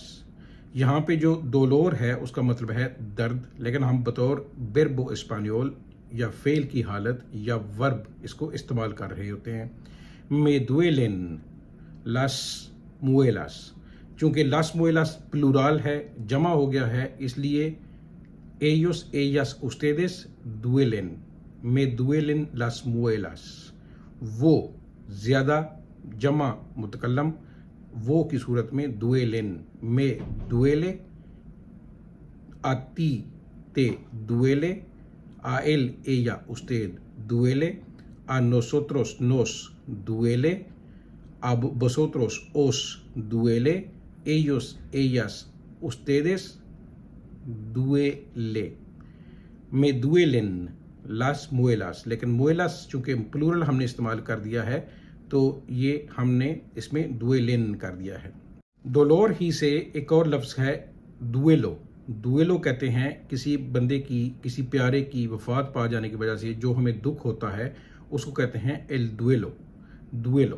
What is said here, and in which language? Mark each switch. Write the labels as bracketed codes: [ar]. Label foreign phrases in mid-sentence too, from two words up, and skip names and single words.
[ur] یہاں پہ جو ڈولور ہے اس کا مطلب ہے درد، لیکن ہم بطور [es] verbo español [ur] یا فعل کی حالت یا ورب اس کو استعمال کر رہے ہوتے ہیں. [es] me duelen las muelas. [ur] चूँकि [es] las muelas [ur] پلورل ہے، جمع ہو گیا ہے، اس لیے [es] ellos ellas ustedes duelen me duelen las muelas. [ur] وہ زیادہ جمع متکلم وہ کی صورت میں [es] duelen me duele, a ti te duele, a él ella usted duele, a nosotros nos duele, a vosotros os duele, ellos ellas ustedes duele में duelen las muelas। [ur] لیکن مویلاس چونکہ پلورل ہم نے استعمال کر دیا ہے تو یہ ہم نے اس میں دویلین کر دیا ہے. ڈولور ہی سے ایک اور لفظ ہے دویلو. دویلو کہتے ہیں کسی بندے کی، کسی پیارے کی وفات پا جانے کی وجہ سے جو ہمیں دکھ ہوتا ہے اس کو کہتے ہیں [es] el duelo, [ur] दुएलो।